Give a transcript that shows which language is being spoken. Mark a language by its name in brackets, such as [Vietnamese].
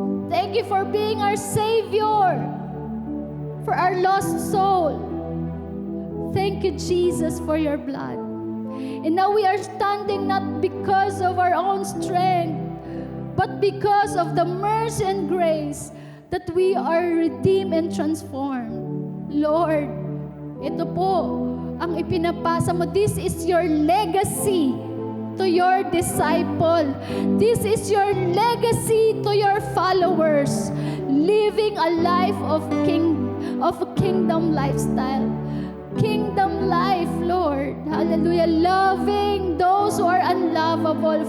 [English] Thank you for being our Savior for our lost soul. Thank you, Jesus, for your blood. And now we are standing not because of our own strength, but because of the mercy and grace that we are redeemed and transformed. [Filipino] Lord, ito po ang ipinapasa mo. [English] This is your legacy to your disciple. This is your legacy to your followers. Living a life of kingdom lifestyle. Kingdom life, Lord. Hallelujah. Loving those who are unlovable.